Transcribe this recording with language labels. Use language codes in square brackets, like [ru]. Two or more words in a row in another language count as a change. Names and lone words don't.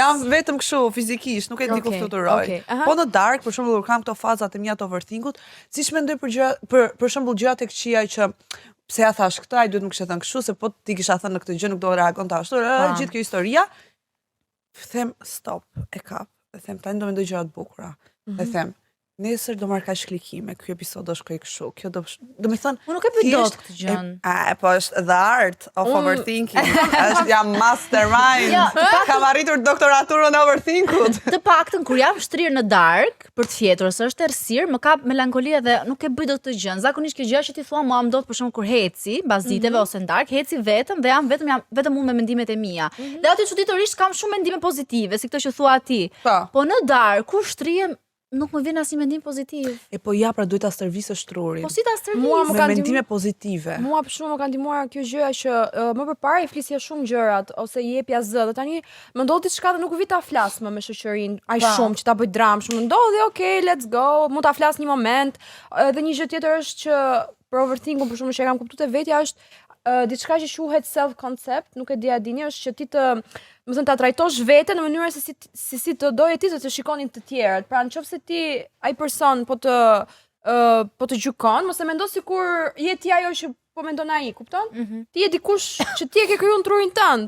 [sq] Jam vetëm kështu fizikisht, nuk e di ku fluturoj. Po në dark, për shembull, kur kam këto fazat e mia të overthinkut, siç mendoj për gjëra, për shembull gjëra tek qija që pse ja thash këtë, ai duhet më kishte thënë kështu, se po ti kisha thënë në këtë gjë nuk do reagonte ashtu. Gjithë kjo historia, them stop, e kap. E them tani do mendoj gjëra të bukura. E them nesër do marr kaq klikime, ky episod do shkoj kështu. Kjo do me thënë, unë nuk e bëj dot këtë gjën. Po është [en] the art of overthinking. [sq] Është jam mastermind. Kam arritur doktoraturën e overthinkut. Të paktën kur jam shtrirë në dark për të fjetur, se është errësirë, më kap melankolia dhe nuk e bëj dot këtë gjën. Zakonisht kjo gjë që ti thua mua më dot për shkak kur heci, mbas ditëve ose në dark, heci vetëm dhe jam vetëm unë me mendimet e mia. Dhe aty çuditërisht kam shumë mendime pozitive, si këtë që thua ti. Po në dark kur shtrihem nuk më vjen asnjë mendim pozitiv. Po ja, pra duhet ta stërvisësh trurin. Po si ta stërvis? Mua më kanë mendime pozitive. Mua për shkak më ka ndihmuar kjo gjëja që më përpara i flisja shumë gjërat ose i jepja zë, dhe tani më ndodh diçka dhe nuk vi ta flas më me shoqërinë, aq shumë që ta bëj dramë, shumë ndodhi, [en] okay, let's go, [sq] mund ta flas një moment. Dhe një gjë tjetër është që për overthinking, për shkak që e kam kuptuar te vetja është diçka që quhet [en] self concept, [sq] nuk e di a dini, është që ti më thënë ta trajtosh veten në mënyrë se si të doje ti të shikonin të tjerët. Pra nëse ti ai person po të gjykon, mos e mendo sikur je ti ajo që po mendon ai, kupton? Ti je dikush që ti e ke krijuar në trurin tënd.